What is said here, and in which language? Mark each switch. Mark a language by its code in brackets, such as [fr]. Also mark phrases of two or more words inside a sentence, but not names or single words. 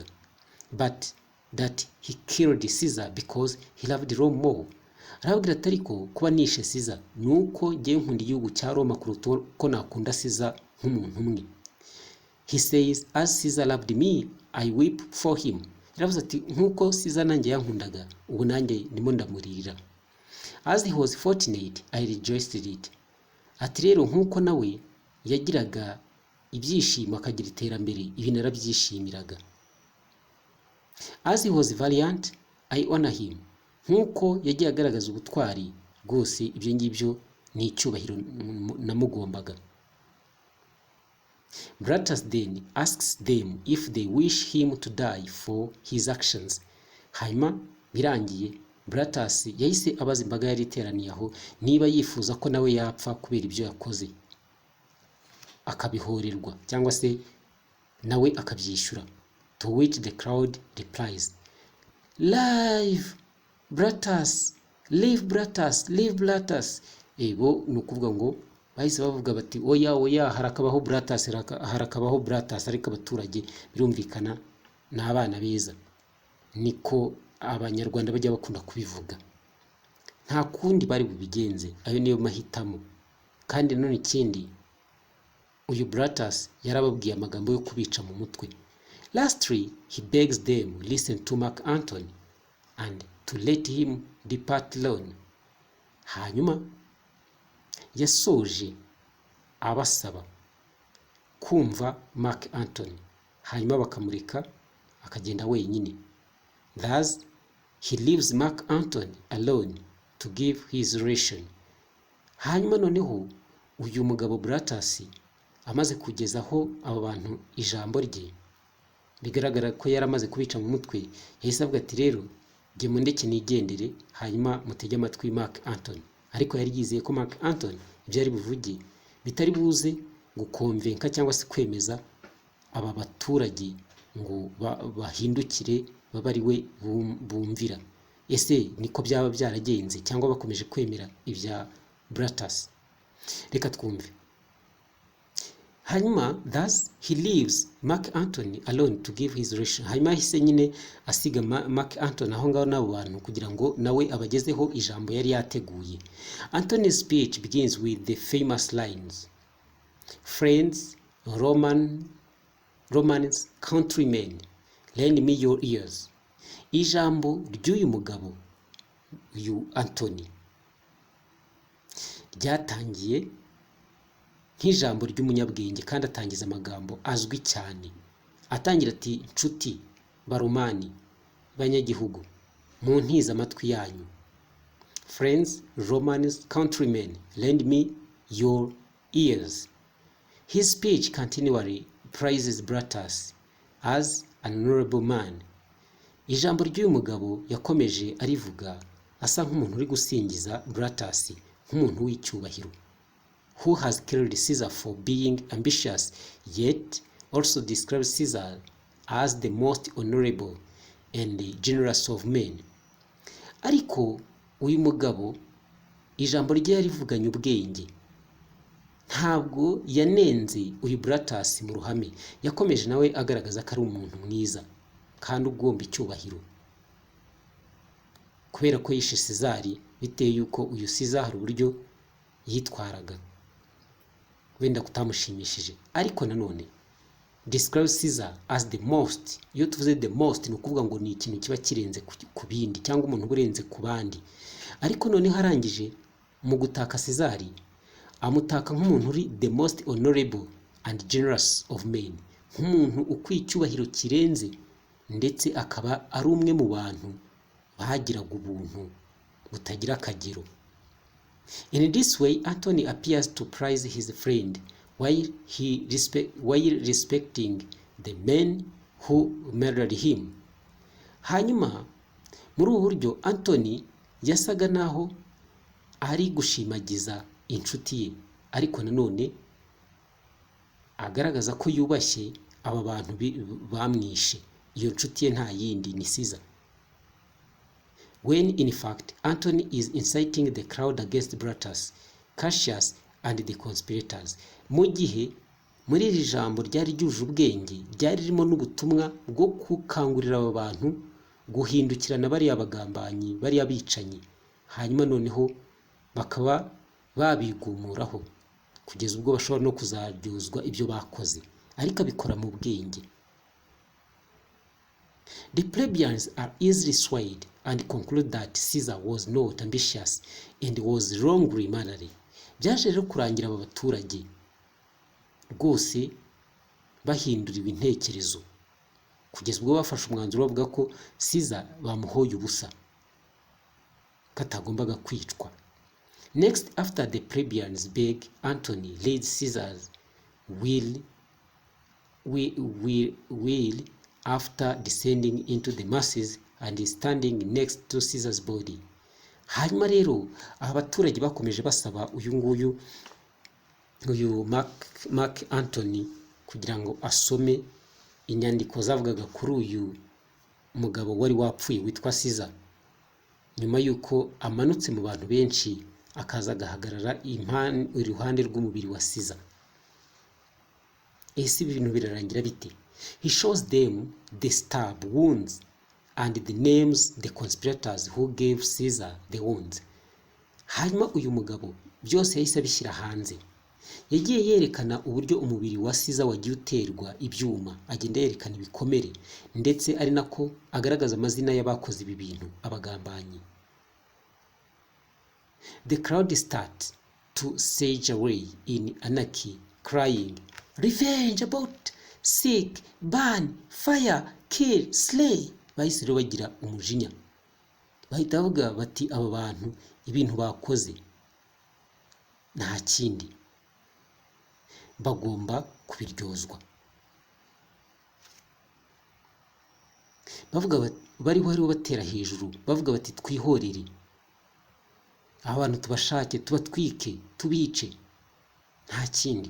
[en] But that he killed Caesar because he loved Rome more. [rw] Arabwira ati ariko kuba nishe Caesar nuko ngiye nkunda igihugu cya Roma kuruta uko nakunda Caesar nk'umuntu umwe. [en] He says, as Caesar loved me, I weep for him. [rw] Yaravuze ati nkuko Caesar nanjye yankundaga, ubu nanjye ndimo ndamurira. [en] As he was fortunate, I rejoiced it. [rw] Ati rero nkuko nawe yagiraga ibyishimo akagira iterambere, ibi narabyishimiraga. [en] As he was valiant, I honor him. [rw] Nkuko yagiye agaragaza ubutwari rwose, ibyo ngibyo ni icyubahiro namugombaga. [en] Brutus then asks them if they wish him to die for his actions. [rw] Hanyuma birangiye Brutus yahise abaza imbaga yari iteraniye aho niba yifuza ko nawe yapfa kubera ibyo yakoze, akabihorerwa cyangwa se nawe akabyishyura. [en] To which the crowd replies, live Brutus, live Brutus, live Brutus. [rw] Ego nukuvuga ngo bahise bavuga bati oya harakabaho Brutus, ariko abaturage birumvikana n'abana beza. Niko abanyarwanda bajya bakunda kubivuga, nta kundi bari bubigenze, ayo niyo mahitamo. Kandi none ikindi, uyu Brutus yarababwiye amagambo yo kubica mu mutwe. [en] Lastly, he begs them listen to Mark Antony and to let him depart alone. [rw] Hanyuma yasoje abasaba kumva Mark Antony, hanyuma bakamureka akagenda wenyine. [en] Thus, he leaves Mark Antony alone to give his ration. [rw] Hanyuma noneho uyu mugabo Brutus amaze kugezaho aba bantu ijambo rye, bigaragara ko yari amaze kubica mu mutwe, yahise avuga ati rero jye mundeke nigendere, hanyuma mutege amatwi Mark Antony. Ariko yari yizeye ko Mark Antony ibyo ari buvuge bitari buze gukonvenka cyangwa se kwemeza aba baturage ngo bahindukire baba ari we bumvira. Ese niko byaba byaragenze cyangwa bakomeje kwemera ibya Brutus? Reka twumve. [en] Hanyuma thus he leaves Mark Antony alone to give his ration. [rw] Hanyuma hise nyine asiga Mark Antony aho ngaho n'abo bantu kugira ngo nawe abagezeho ijambo yari yateguye. [en] Antony's speech begins with the famous lines, "Friends, Romans, countrymen, lend me your ears." [rw] Ijambo ry'uyu mugabo uyu Antony ryatangiye nk'ijambo ry'umunyabwenge kandi atangiza amagambo azwi cyane. Atangira ati, "Nshuti, Baromani, banyagihugu, muntize amatwi yanyu. [en] Friends, Romans, countrymen, lend me your ears." His speech continually praises Brutus as an honorable man. [rw] Ijambo ry'uyu mugabo yakomeje arivuga asa nk'umuntu uri gusingiza Brutus nk'umuntu w'icyubahiro, [en] who has killed Caesar for being ambitious, yet also describes Caesar as the most honorable and generous of men. [rw] Ariko uyu mugabo ijambo rye yarivuganye ubwenge, ntabwo yanenze uyu Brutus mu ruhame. Yakomeje nawe agaragaza ko ari umuntu mwiza kandi ugomba icyubahiro, kubera ko yishe Caesar bitewe yuko uyu Caesar hari uburyo yitwaraga wenda kutamushimishije. Ariko nanone [en] describes Caesar as the most. [rw] Iyo tuvuze [en] the most [rw] ni ukuvuga ngo ni ikintu kiba kirenze ku bindi cyangwa umuntu urenze ku bandi. Ariko noneho arangije mu gutaka Caesar amutaka nk'umuntu uri [en] the most honorable and generous of men, [rw] nk'umuntu ukwiye icyubahiro kirenze ndetse akaba ari umwe mu bantu bahagiraga ubuntu butagira akagero. [en] In this way, Antony appears to praise his friend while respecting the men who murdered him. [rw] Hanyuma muri ubu buryo Antony yasaga naho ari gushimagiza inshuti ye, ariko nanone agaragaza ko yubashye aba bantu bamwishe. Iyo nshuti ye nta yindi ni Caesar. [en] When in fact Antony is inciting the crowd against Brutus, Cassius and the conspirators. [rw] Mu gihe muri iri jambo ryari ryuje ubwenge, ryari ririmo n'ubutumwa bwo gukangurira aba bantu guhindukirana bariya bagambanyi, bariya bicanyi, hanyuma noneho bakaba babigumuraho kugeza ubwo bashobora no kuzaryuzwa ibyo bakoze, ariko abikora mu bwenge. [en] The plebeians are easily swayed and conclude that Caesar was not ambitious and was wrongly murdered. [rw] Byaje rero kurangira aba baturage rwose bahindura ibintekerezo kugeza ubwo bafashe umwanzuro bavuga ko Caesar bamuhoye ubusa, katagombaga kwicwa. [en] Next, after the plebeians beg, Antony leads Caesar's will after descending into the masses and standing next to Caesar's body. [rw] Hanyuma rero aba baturage bakomeje basaba uyu Mark Antony kugira ngo asome inyandiko zavugaga kuri uyu mugabo wari wapfuye witwa Caesar, nyuma yuko amanutse mu bantu benshi akaza agahagarara iruhande rw'umubiri wa Caesar. Ese ibintu birarangira bite? [en] He shows them the stab wounds and the names the conspirators who gave Caesar the wounds. [rw] Hanyuma uyu mugabo byose yahise abishyira hanze. Yagiye yerekana uburyo umubiri wa Caesar wagiye uterwa ibyuma, agenda yerekana ibikomere, ndetse ari nako agaragaza amazina y'abakoze ibi bintu, abagambanyi. [en] The crowd start to sage away in anarchy, crying, "Revenge about, seek, burn, fire, kill, slay." [rw] Bahise rero bagira umujinya, bahita bavuga bati aba bantu ibintu bakoze nta kindi bagomba kubiryozwa. bariho batera hejuru bavuga bati twihorere, abantu tubashake, tubatwike, tubice, nta kindi.